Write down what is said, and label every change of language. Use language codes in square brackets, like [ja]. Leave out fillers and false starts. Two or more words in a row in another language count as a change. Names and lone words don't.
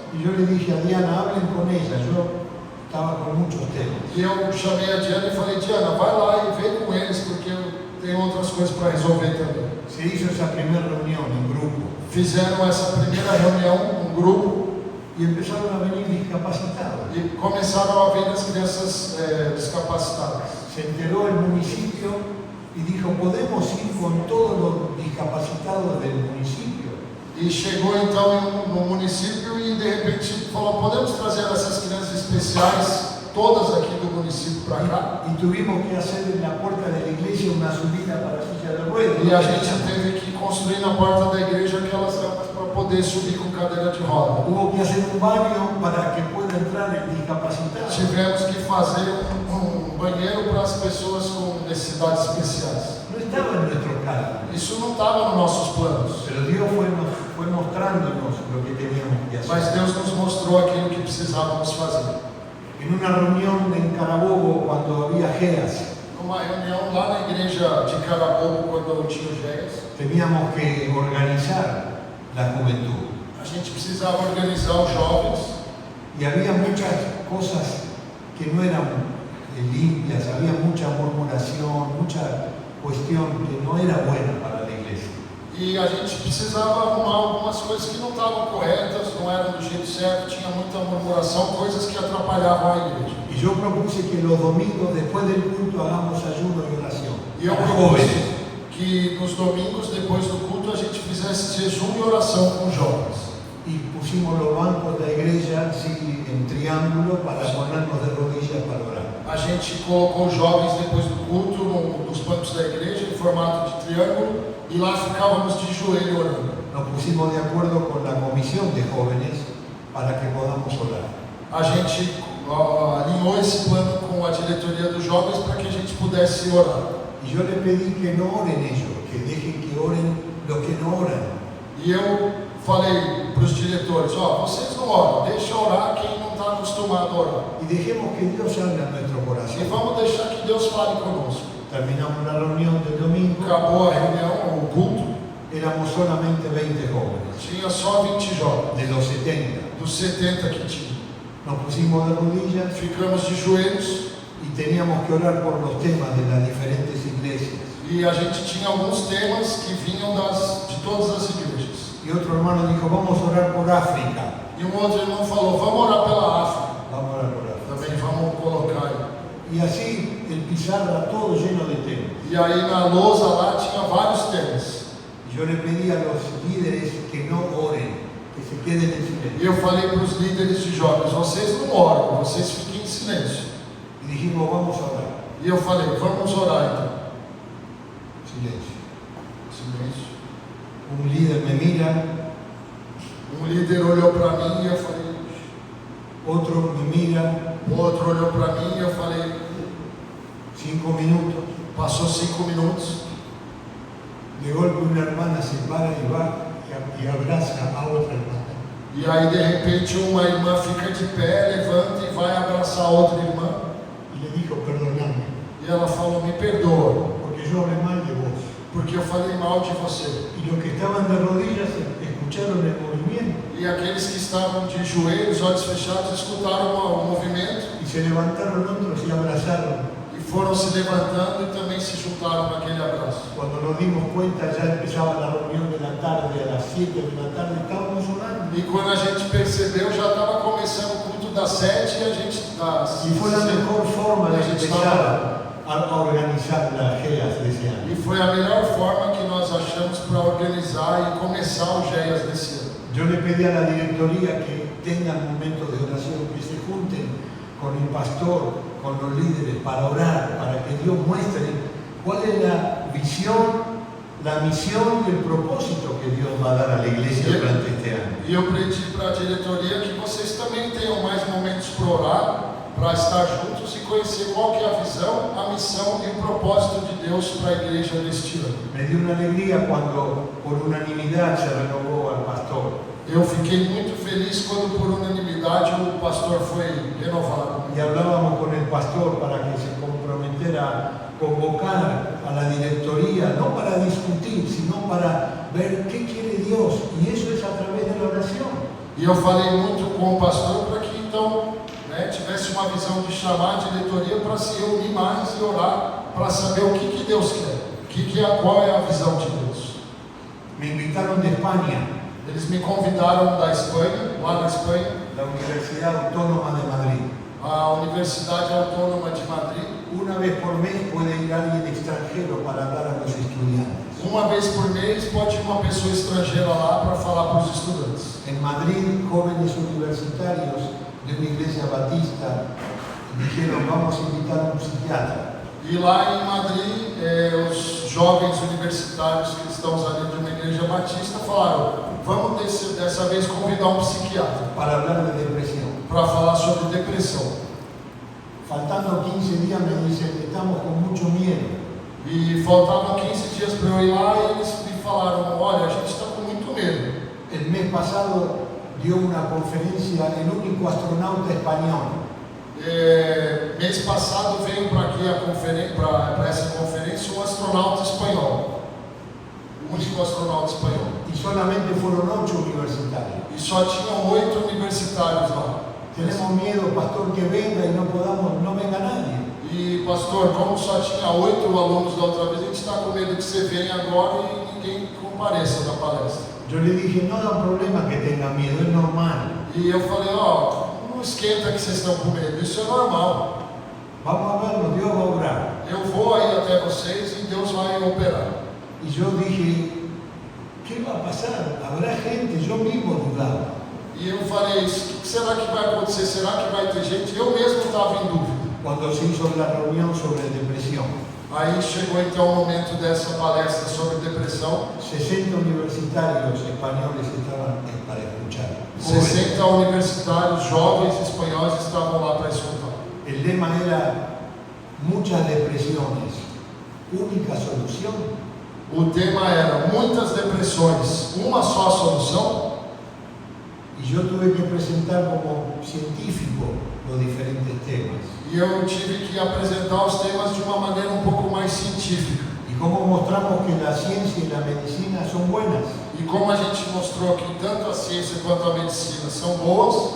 [es] Y yo le dije a Diana, hablen con ella. Yo estaba con muchos temas. [pt] E eu chamei a Diana e falei, Diana, vai lá e vem com eles, porque eu tenho outras coisas para resolver também. [es] Se hizo esa primera reunión en grupo [pt] Fizeram essa primeira reunião, um grupo, [es] y empezaron a venir discapacitados. [pt] e começaram a vir as crianças descapacitadas. [es] Se enteró el municipio y dijo, ¿podemos ir con todos los discapacitados del municipio? [pt] E chegou então no município e de repente falou, podemos trazer essas crianças especiais, todas aqui do município para cá? [es] Y tuvimos que hacer en la puerta de la iglesia una subida para silla de ruedas. [pt] E a gente teve que construir na porta da igreja aquelas rampas para poder subir com cadeira de roda. [es] Hubo que hacer un baño para que pueda entrar el discapacitado. [pt] Tivemos que fazer um banheiro para as pessoas com necessidades especiais. [es] No estaba en nuestro caso, [pt] Isso não estava nos nossos planos, [es] pero Dios fue mostrándonos lo que teníamos que hacer. [pt] mas Deus nos mostrou aquilo que precisávamos fazer. [es] En una reunión en Carabobo, cuando había GEAS, [pt] Numa reunião lá na igreja de Carabobo, quando eu tinha o GES, [es] teníamos que organizar la juventud. [pt] a gente precisava organizar os jovens. [es] Y había muchas cosas que no eran limpias, había mucha murmuración, mucha cuestión que no era buena para la iglesia. [pt] E a gente precisava arrumar algumas coisas que não estavam corretas, não eram do jeito certo, tinha muita murmuração, coisas que atrapalhavam a igreja. [es] Y yo propuse que los domingos, después del culto, hagamos ayuno y oración. [pt] E eu Para propus [es] jóvenes. [pt] que nos domingos, depois do culto, a gente fizesse jejum e oração com os jovens. [es] Y pusimos los bancos de la iglesia así en triángulo para ponernos de rodillas para orar. [pt] A gente colocou os jovens depois do culto nos bancos da igreja, em formato de triângulo, e lá ficávamos de joelho orando. [es] Nos pusimos de acuerdo con la comisión de jóvenes para que podamos orar. [pt] A gente alinhou esse plano com a diretoria dos jovens para que a gente pudesse orar. [es] Y yo les pedí que no oren ellos, que dejen que oren los que no oran. [pt] E eu falei para os diretores, vocês não oram, deixa orar quem não está acostumado a orar. [es] Y dejemos que Dios hable a nuestro [pt] E [es] corazón. [pt] vamos deixar que Deus fale conosco. [es] Terminamos la reunión del domingo, [pt] Acabou a reunião, o culto, [es] éramos solamente 20 jóvenes, [pt] tinha só 20 jovens, [es] de los 70. [pt] dos 70 que tinha. [es] Nos pusimos de rodillas [pt] Ficamos de joelhos [es] y teníamos que orar por los temas de las diferentes iglesias. [pt] e a gente tinha alguns temas que vinham de todas as igrejas. [es] Y otro hermano dijo, vamos a orar por África. [pt] E um outro irmão falou, vamos orar pela África. [es] Vamos a orar por África. [pt] Também vamos colocar aí. [es] Y así el pizarra todo lleno de temas. [pt] E aí na lousa lá tinha vários temas. [es] Y yo le pedí a los líderes que no oren, que se queden en [pt] E [es] silencio. [pt] eu falei para os líderes de jovens, vocês não oram, vocês fiquem em silêncio. [es] Y dijimos, vamos a orar. [pt] E eu falei, vamos orar então. [es] Silencio. [pt] Silêncio. [es] Un líder me mira, [pt] Um líder olhou para mim e eu falei, [es] otro me mira, [pt] o outro olhou para mim e eu falei, [es] 5 minutos. [pt] passou 5 minutos. [es] De golpe una hermana se para y va y abraza a otra hermana. [pt] E aí de repente uma irmã fica de pé, levanta e vai abraçar a outra irmã. [es] Y le dijo, perdoname, [pt] E ela falou, me perdoa, [es] porque yo hablé mal de vos. [pt] porque eu falei mal de você. [es] Y los que estaban de rodillas escucharon el movimiento [pt] E aqueles que estavam de joelhos, olhos fechados, escutaram o movimento [es] y se levantaron otros y abrazaron. [pt] e foram se levantando e também se juntaram naquele abraço. [es] Cuando nos dimos cuenta ya empezaba la reunión de la tarde, a las 7 de la tarde estábamos orando. [pt] E quando a gente percebeu, já estava começando o culto das 7 e a gente [es] Y fue la mejor forma de [pt] a gente estava [es] empezar a organizar las GEAS de ese año. [pt] E foi a melhor forma que nós achamos para organizar e começar o GEAS desse ano. [es] Yo le pedí a la directoría que tengan momentos de oración, que se junten con el pastor, con los líderes, para orar, para que Dios muestre cuál es la visión, la misión y el propósito que Dios va a dar a la iglesia durante este año. [pt] E eu pedi para a diretoria que vocês também tenham mais momentos para orar, para estar juntos e conhecer qual que é a visão, a missão e o propósito de Deus para a igreja deste ano. [es] Me dio una alegría cuando por unanimidad se renovó al pastor. [pt] Eu fiquei muito feliz quando por unanimidade o pastor foi renovado. [es] Y hablábamos con el pastor para que se comprometiera convocar a la directoría, no para discutir, sino para ver qué quiere Dios. Y eso es a través de la oración. [pt] E eu falei muito com o pastor para que então tivesse uma visão de chamar a diretoria para se reunir mais e orar para saber o que Deus quer, qual é a visão de Deus. [es] Me invitaron de España, [pt] Eles me convidaram da Espanha, lá na Espanha, [es] la Universidad Autónoma de Madrid. [pt] a Universidade Autônoma de Madrid. [es] Una vez por mes puede ir alguien extranjero para hablar a los estudiantes. [pt] Uma vez por mês pode ir uma pessoa estrangeira lá para falar para os estudantes. [es] En Madrid, jóvenes universitarios de una iglesia batista dijeron, vamos a invitar a un psiquiatra. [pt] E lá em Madrid, os jovens universitários cristãos ali de uma igreja batista falaram, vamos dessa vez convidar um psiquiatra [es] Para hablar de depresión. [pt] para falar sobre depressão. [es] Faltando 15 días me dicen, estamos con mucho miedo. [pt] E faltavam 15 dias para eu ir lá e eles me falaram, olha, a gente está com muito medo. [es] El mes pasado dio una conferencia el único astronauta español. [pt] Mês passado veio para aqui para essa conferência um astronauta espanhol. O único astronauta espanhol. [es] Y solamente fueron 8 universitarios. [pt] E só tinham 8 universitários lá. [es] Tenemos miedo, pastor, que venga y no venga nadie. [pt] E pastor, como só tinha 8 alunos da outra vez, a gente está com medo que você venha agora e ninguém compareça na palestra. [es] Yo le dije, no da problema que tenga miedo, es normal. [pt] E eu falei, não esquenta que vocês estão com medo, isso é normal. [es] Vamos a verlo, Dios va a obrar. [pt] Eu vou aí até vocês e Deus vai operar. [es] Y yo dije, ¿qué va a pasar? Habrá gente, yo mismo dudaba. [pt] E eu falei, o que será que vai acontecer? Será que vai ter gente? Eu mesmo estava em dúvida. [es] Cuando se hizo la reunión sobre depresión, [pt] Aí chegou então o momento dessa palestra sobre depressão. [es] 60 universitarios españoles estaban para escuchar. [pt] 60 universitários jovens espanhóis estavam lá para escutar. [es] El lema era muchas depresiones, única solución. [pt] O tema era muitas depressões, uma só solução. [es] Y yo tuve que presentar como científico los diferentes temas. [pt] E eu tive que apresentar os temas de uma maneira um pouco mais científica. [es] Y cómo mostramos que la ciencia y la medicina son buenas, [pt] E como a gente mostrou que tanto a ciência quanto a medicina são boas,